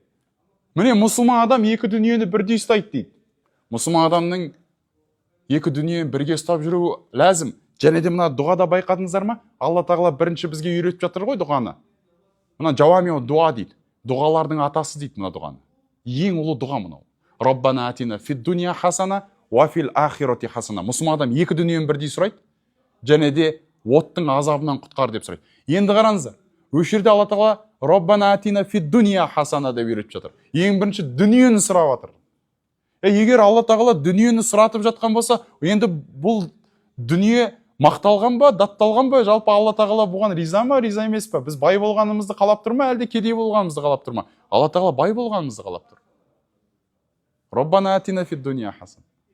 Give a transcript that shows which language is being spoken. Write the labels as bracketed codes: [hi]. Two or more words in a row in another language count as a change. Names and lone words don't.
[kk] Міне мұсылман адам екі дүниені бірдей ұстайды дейді. Мұсылман адамның екі дүниені бірге ұстап жүруі ләзім. Және де мына дұғада байқадыңыздар ма? Алла тағала бірінші бізге үйретіп жатыр ғой дұғаны. Мына [ar] جوامع الدعاء [kk] дейді. Дұғалардың атасы дейді мына дұғаны. Ең ұлы дұға мынау. [ar] ربنا آتنا في الدنيا حسنة وفي الآخرة حسنة. [kk] Мұсылман адам екі дүниені бірдей сұрайды. Және де оттың азабынан құтқар деп сұрайды. Енді қараңыздар. Осы жерде Алла тағала [ar] ربنا آتنا في الدنيا حسنة [kk] деп үйретіп жатыр. Ең бірінші дүниені сұрап жатыр. Егер Алла тағала дүниені сұратып жатқан болса, енді бұл дүние мақталған ба, датталған ба, жалпы Алла тағала бұған риза ма, риза емес па? Біз бай болғанымызды қалап тұр ма, әлде кедей болғанымызды қалап тұр ма? Алла тағала бай болғанымызды қалап тұр. [ar] ربنا آتنا في الدنيا حسنة.